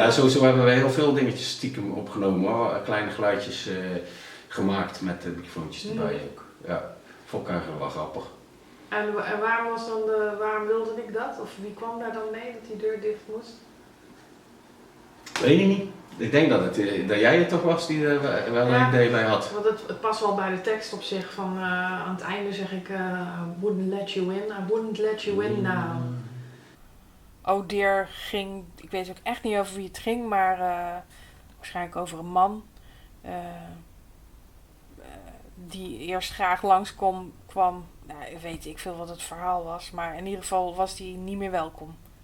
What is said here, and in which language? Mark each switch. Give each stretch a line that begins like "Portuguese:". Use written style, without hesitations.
Dutch: Ja, zo hebben we heel veel dingetjes stiekem opgenomen hoor. Kleine geluidjes gemaakt met microfoontjes erbij ook. Ja, voor elkaar wel grappig. En waarom wilde ik dat? Of wie kwam daar dan mee dat die deur dicht moest? Weet ik niet. Ik denk dat jij het toch was die er wel een idee bij had. Want het past wel bij de tekst op zich. Van aan het einde zeg ik,
English: wouldn't let you in, I wouldn't let you in now.
Dutch: Oh Dear ging, ik weet ook echt niet over wie het ging, maar waarschijnlijk over een man. Die eerst graag kwam. Nou, weet ik veel wat het verhaal was, maar in ieder geval was die niet meer welkom.